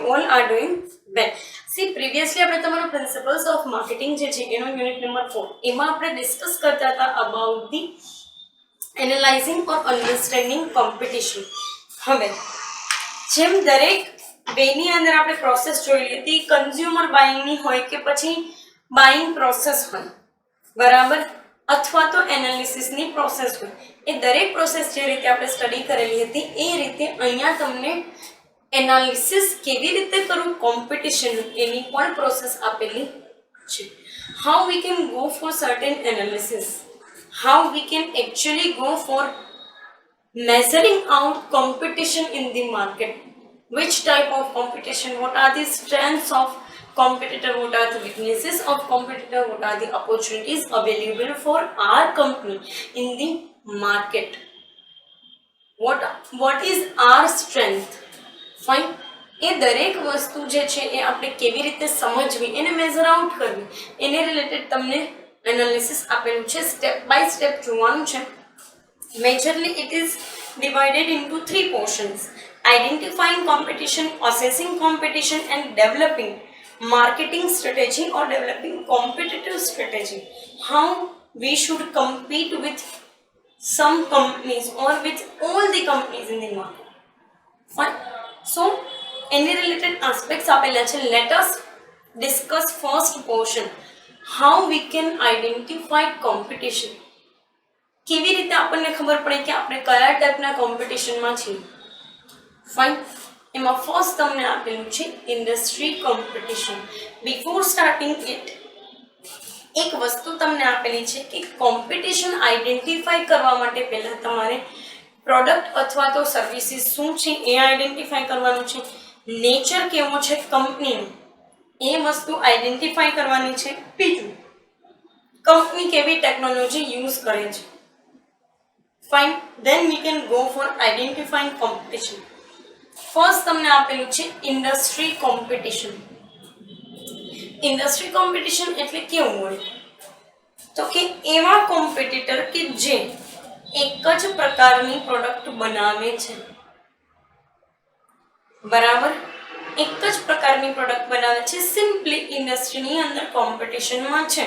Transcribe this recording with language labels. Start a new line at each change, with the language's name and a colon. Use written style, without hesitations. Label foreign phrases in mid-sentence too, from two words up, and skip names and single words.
English: are doing well. See, previously
Gujarati: આપણે તમારો પ્રિન્સિપલ્સ ઓફ માર્કેટિંગ જે છે એનો યુનિટ નંબર 4 એમાં આપણે ડિસ્કસ કરતા હતા
English: about the analyzing or understanding competition.
Gujarati: હવે જેમ દરેક વેની અંદર આપણે પ્રોસેસ જોઈ હતી, કન્ઝ્યુમર બાઇંગની હોય કે પછી બાઇંગ પ્રોસેસ હોય, બરાબર, અથવા તો એનાલિસિસની પ્રોસેસ હોય, એ દરેક પ્રોસેસ જે રીતે આપણે સ્ટડી કરેલી હતી એ રીતે અહીંયા તમને એનાલિસિસ કેવી રીતે કરવું કોમ્પિટિશન એની પણ પ્રોસેસ આપેલી છે.
English: How we can go for certain analysis, how we can actually go for measuring out competition in the market, which type of competition, what are the strengths of competitor, what are the weaknesses of competitor, what are the opportunities available for our company in the market, what is our strength. Fine.
Gujarati: એ દરેક વસ્તુ જે છે એ આપણે કેવી રીતે સમજવી, એને
English: measure out
Gujarati: કરવી, એને રિલેટેડ તમને એનાલિસિસ આપેલું છે.
English: step by step
Gujarati: જોવાનું છે.
English: Majorly it is divided into 3 portions: identifying competition, assessing competition, and developing marketing strategy or developing competitive strategy. How we should compete with some companies or with all the companies in the market. Fine. So any related aspects
Gujarati: આપેલા છે.
English: Let us discuss first portion, how we can identify competition.
Gujarati: કેવી રીતે આપણને ખબર પડે કે આપણે કયા ટાઈપના કોમ્પિટિશનમાં છીએ. ફાઇન. એમાં ફર્સ્ટ તમને આપેલું છે
English: industry competition. before starting it
Gujarati: એક વસ્તુ તમને આપેલી છે કે કોમ્પિટિશન આઈડેન્ટિફાઈ કરવા માટે પહેલા તમારે પ્રોડક્ટ અથવા તો સર્વિસીસ શું છે એ આઈડેન્ટિફાઈ કરવાનું છે. નેચર કેવો છે કંપનીનું એ વસ્તુ આઈડેન્ટિફાઈ કરવાની છે. બીજું, કંપની કેવી ટેકનોલોજી યુઝ કરે છે.
English: Fine. Then we can go for identifying competition.
Gujarati: First તમને આપેલું છે
English: industry competition. Industry competition
Gujarati: એટલે કેવું હોય તો કે એવા કોમ્પિટિટર કે જે એક જ પ્રકારની પ્રોડક્ટ બનાવે છે, બરાબર, એક જ પ્રકારની પ્રોડક્ટ બનાવે છે, સિમ્પલી ઇન્ડસ્ટ્રીની અંદર કોમ્પિટિશનમાં છે.